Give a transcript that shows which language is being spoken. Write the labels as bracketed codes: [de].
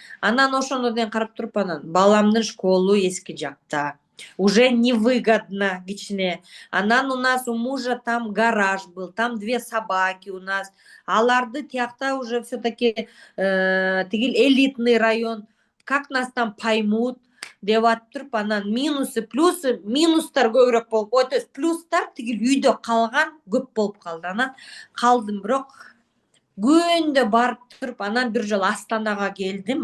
[ky] Анан ошондо деген карап туруп, анан баламдын школу эски жакта. [ru] Уже невыгодно кичине. Анан у нас у мужа там гараж был, там 2 собаки у нас. [ky] Аларды тиякта уже все-таки тигил элитный район. [ru] Как нас там поймут? [ky] Деп атып туруп, анан минусы, плюсы, минустар көбүрөөк болуп, то есть плюстар тигил үйдө калган көп болуп калды. Анан калдым, бирок күндө барып туруп, анан бир жолу Астанага келдим.